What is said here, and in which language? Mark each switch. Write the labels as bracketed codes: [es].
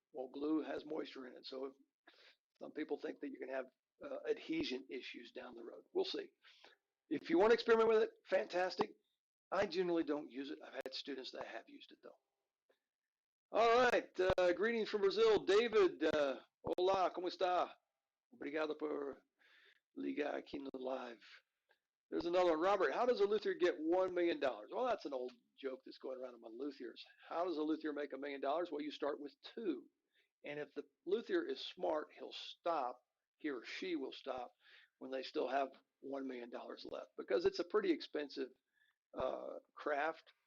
[en] Well, glue has moisture in it, so some people think that you can have adhesion issues down the road. We'll see. If you want to experiment with it, fantastic. I generally don't use it. I've had students that have used it though. All right. Greetings from Brazil, David. [pt] Olá, como está? Obrigado por ligar aqui no live. [en] There's another one. Robert, how does a luthier get $1 million? Well, that's an old joke that's going around among luthiers. How does a luthier make $1 million? Well, you start with two. And if the luthier is smart, he'll stop, he or she will stop when they still have $1 million left because it's a pretty expensive craft.